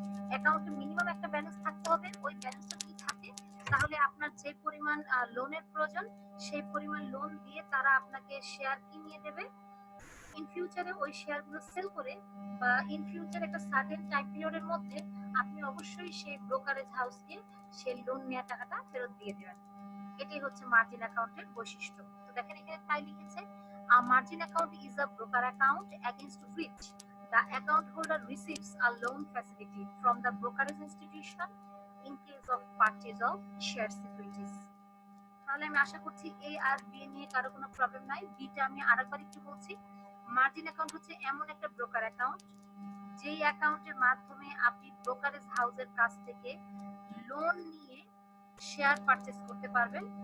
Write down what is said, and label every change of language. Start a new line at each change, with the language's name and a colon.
Bangla: অ্যাকাউন্টে মিনিমাম একটা ব্যালেন্স থাকতে হবে, ওই ব্যালেন্সটা যদি থাকে তাহলে আপনার যে পরিমাণ লোনের প্রয়োজন সেই পরিমাণ লোন দিয়ে তারা আপনাকে শেয়ার কিনিয়ে দেবে। ইন ফিউচারে ওই শেয়ারগুলো সেল করে বা ইন ফিউচার একটা সার্টেন টাইম পিরিয়ডের মধ্যে আপনি অবশ্যই সেই ব্রোকারেজ হাউসকে সেই লোন নেওয়া টাকাটা ফেরত দিয়ে দেবেন। এটাই হচ্ছে মার্জিন অ্যাকাউন্টের বৈশিষ্ট্য। তো দেখেন এখানে তাই লিখেছে,
English: a margin account is a broker account against which the account holder receives a loan facility from the brokerage institution in case of purchase of share securities.
Bangla: তাহলে আমি আশা করছি এ আর বি নিয়ে কারো কোনো প্রবলেম নাই। বিটা আমি আরেকবার একটু বলছি, মার্জিন অ্যাকাউন্ট হচ্ছে এমন একটা ব্রোকার অ্যাকাউন্ট যেই অ্যাকাউন্টের মাধ্যমে আপনি ব্রোকারেজ হাউসের কাছ থেকে লোন নিয়ে শেয়ার পারচেজ করতে পারবেন।